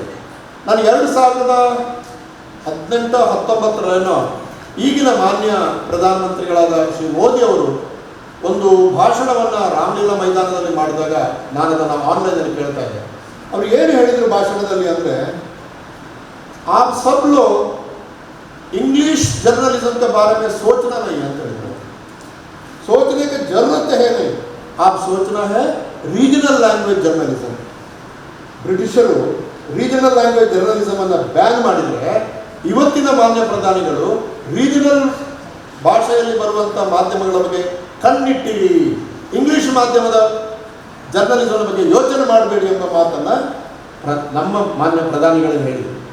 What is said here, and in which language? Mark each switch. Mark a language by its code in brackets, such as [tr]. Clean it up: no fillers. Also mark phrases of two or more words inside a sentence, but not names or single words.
[kn] ನಾನು 2018-19 ಈಗಿನ ಮಾನ್ಯ ಪ್ರಧಾನಮಂತ್ರಿಗಳಾದ ಶ್ರೀ ಮೋದಿ ಅವರು ಒಂದು ಭಾಷಣವನ್ನು ರಾಮಲೀಲಾ ಮೈದಾನದಲ್ಲಿ ಮಾಡಿದಾಗ ನಾನು ಅದನ್ನು ಆನ್ಲೈನಲ್ಲಿ ಕೇಳ್ತಾ ಇದ್ದೆ. ಅವರು ಏನು ಹೇಳಿದರು ಭಾಷಣದಲ್ಲಿ ಅಂದರೆ, [hi] आप सब लोग [en] English journalism [hi] के बारे में सोचना नहीं है, सोचने की जरूरत है नहीं, आप सोचना है [en] regional language journalism. [kn] ಬ್ರಿಟಿಷರು [en] regional language journalism [kn] ಅನ್ನು ಬ್ಯಾನ್ ಮಾಡಿದರೆ ಇವತ್ತಿನ ಮಾನ್ಯ ಪ್ರಧಾನಿಗಳು ರೀಜನಲ್ ಭಾಷೆಯಲ್ಲಿ ಬರುವಂಥ ಮಾಧ್ಯಮಗಳ ಬಗ್ಗೆ ಕಣ್ಣಿಟ್ಟಿರಿ, ಇಂಗ್ಲಿಷ್ ಮಾಧ್ಯಮದ ಜರ್ನಲಿಸಮ್ ಬಗ್ಗೆ ಯೋಚನೆ ಮಾಡಬೇಡಿ ಎಂಬ ಮಾತನ್ನು ನಮ್ಮ ಮಾನ್ಯ ಪ್ರಧಾನಿಗಳಿಗೆ ಹೇಳಿದರು.